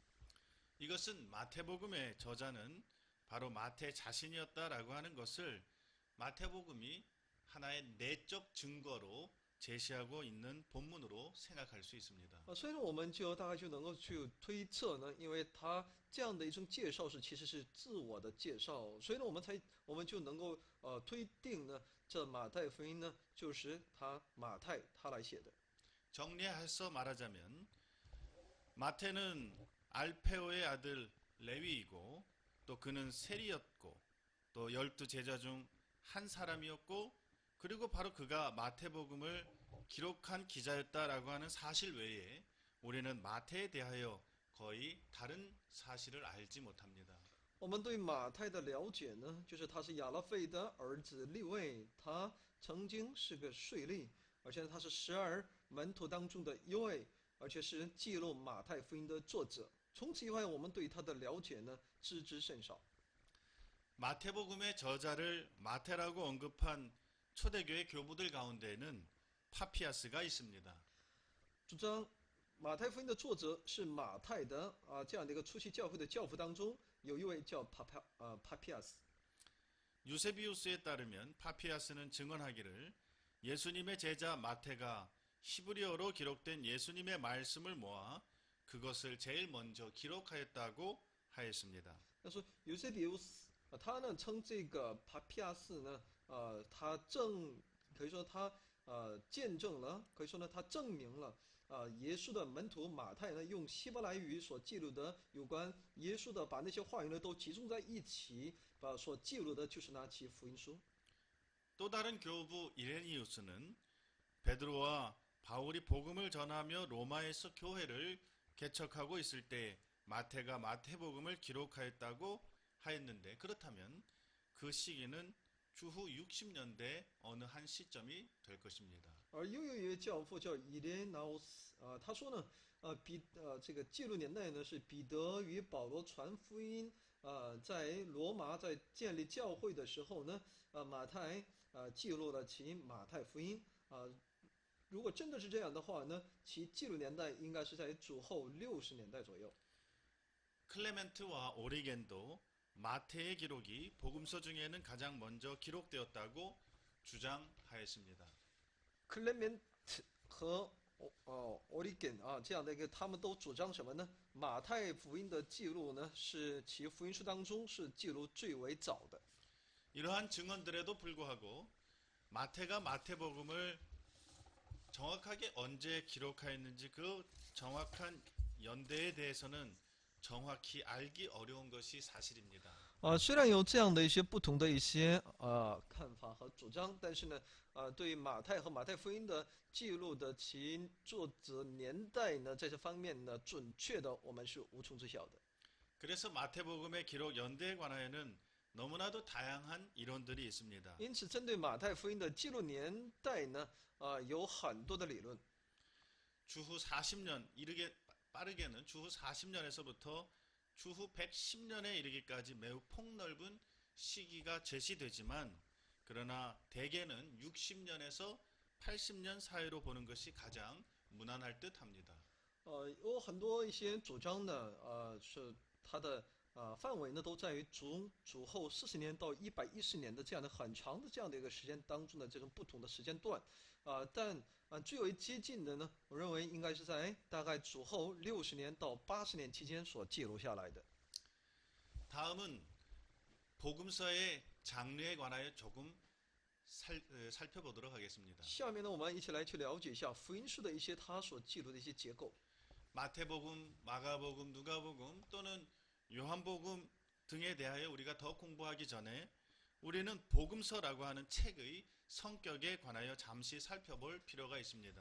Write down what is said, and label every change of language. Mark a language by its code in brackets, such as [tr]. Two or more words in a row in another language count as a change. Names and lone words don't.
[ko] 이것은 마태복음의 저자는 바로 마태 자신이었다라고 하는 것을 마태복음이 하나의 내적 증거로 제시하고 있는 본문으로 생각할 수 있습니다. [zh] 所以呢，我们就大概就能够去推测呢，因为他这样的一种介绍其实是自我的介绍，所以呢，我们就能够推定呢，这马太福音呢就是马太他来写的。 [ko] 정리해서 말하자면 마태는 알페오의 아들 레위이고 또 그는 세리였고 또 12제자 중 한 사람이었고 그리고 바로 그가 마태복음을 기록한 기자였다라고 하는 사실 외에 우리는 마태에 대하여 거의 다른 사실을 알지 못합니다. [zh] 我们对马太的了解呢，就是他是亚拉费的儿子利未，他曾经是个税吏，而且他是12门徒当中的一位，而且是记录马太福音的作者。从此以外，我们对他的了解呢，知之甚少。 [ko] 마태복음의 저자를 마태라고 언급한 초대교회 교부들 가운데는 파피아스가 있습니다. [zh] 主张马太福音的作者是马太的这样的一个初期教会的教父当中，有一位叫Papias。 [ko] 유세비우스에 따르면 파피아스는 증언하기를 예수님의 제자 마태가 히브리어로 기록된 예수님의 말씀을 모아 그것을 제일 먼저 기록하였다고 하였습니다. [zh] 他说有些比如他呢称这个Papias呢，他可以说他见证了，可以说呢他证明了耶稣的门徒马太呢用希伯来语所记录的有关耶稣的，把那些话语呢都集中在一起，所记录的就是那期福音书。 [ko] 또 다른 교부 이레니우스는 베드로와 바울이 복음을 전하며 로마에서 교회를 개척하고 있을 때 마태가 마태복음을 기록하였다고 하였는데 그렇다면 그 시기는 주후 60년대 어느 한 시점이 될 것입니다. [zh] 而又有一位教父叫伊莲瑙斯他说呢，这个记录年代呢是彼得与保罗传福音，在罗马在建立教会的时候呢，马太记录了其马太福音如果真的是这样的话呢，其记录年代应该是在主后60年代左右。 [ko] 클레멘트와 오리겐도 마태의 기록이 복음서 중에는 가장 먼저 기록되었다고 주장하였습니다. [zh] 克莱门特和Origen 这样的一个，他们都主张什么呢？马太福音的记录呢，是其福音书当中是记录最为早的。 [ko] 이러한 증언들에도 불구하고 마태가 마태복음을 정확하게 언제 기록하였는지 그 정확한 연대에 대해서는 정확히 알기 어려운 것이 사실입니다. [zh] 虽然有这样的一些不同的一些看法和主张，但是呢，对于马太和马太福音的记录的其作者年代呢，在这方面呢，准确的我们是无从知晓的。 [ko] 그래서 마태복음의 기록 연대에 관하여는 너무나도 다양한 이론들이 있습니다. [zh] 因此，针对马太福音的记录年代呢，有很多的理论。 [ko] 주후 40년 이르게 빠르게는 주후 40년에서부터 주후 110년에 이르기까지 매우 폭넓은 시기가 제시되지만 그러나 대개는 60년에서 80년 사이로 보는 것이 가장 무난할 듯합니다. [zh] 有很多一些主张呢，是它的范围呢都在于主后40年到110年的这样的很长的这样的一个时间当中的这种不同的时间段，但最为接近的呢，我认为应该是在大概主后60年到80年期间所记录下来的。 [ko] 다음은 복음서의 장르에 관하여 조금 살펴보도록 하겠습니다. [zh] 下面呢，我们一起来去了解一下福音书的一些它所记录的一些结构。 [ko] 마태복음, 마가복음, 누가복음 또는 요한복음 등에 대하여 우리가 더 공부하기 전에 우리는 복음서라고 하는 책의 성격에 관하여 잠시 살펴볼 필요가 있습니다.